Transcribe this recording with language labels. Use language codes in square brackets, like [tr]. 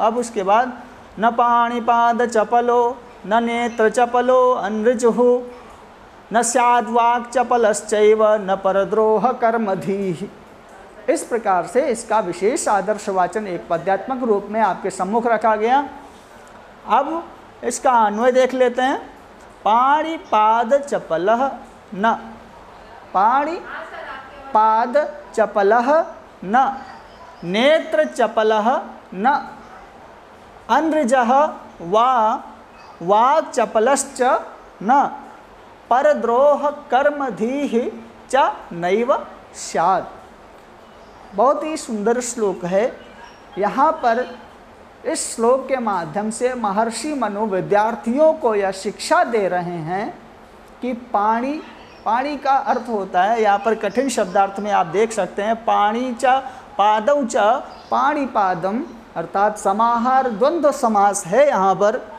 [hi] अब उसके बाद [sa] न पाणि पाद चपलो, न नेत्र चपलो अनृजुः, न स्याद् वाक् चपलश्चैव न परद्रोह कर्म धीः। [hi] इस प्रकार से इसका विशेष आदर्श वाचन एक पद्यात्मक रूप में आपके सम्मुख रखा गया। अब इसका अन्वय देख लेते हैं। [sa] पाणि पाद चपलः न, पाणि पाद चपलः न, नेत्र चपलः न, अनृजः वा वाक् चपलश्च न, परद्रोह कर्म धीः च नैव स्यात्। [hi] बहुत ही सुंदर श्लोक है। यहाँ पर इस श्लोक के माध्यम से महर्षि मनु विद्यार्थियों को यह शिक्षा दे रहे हैं कि पाणि, पाणि का अर्थ होता है, यहाँ पर कठिन शब्दार्थ में आप देख सकते हैं, [sa] पाणि च पादौ च पाणिपादम, [hi] अर्थात समाहार द्वंद्व समास है यहाँ पर।